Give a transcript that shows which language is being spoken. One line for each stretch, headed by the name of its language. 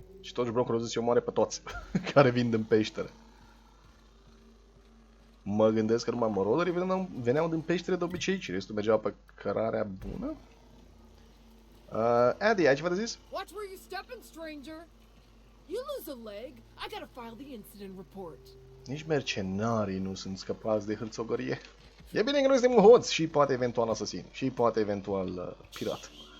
Romanian: Și toți brokerul zice omoare pe toți care vin în peșteră. Mă gândesc că numai marauderi veneau din peștere de obicei și restul mergeau pe cărarea bună. Adi, ai ceva de zis?
English: Watch where you stepping, stranger. You lose a leg, I gotta file the incident report.
Romanian: Nici mercenarii nu sunt scăpați de hârțogărie. E bine că noi suntem hoți și poate eventual asasin. Și poate eventual pirat.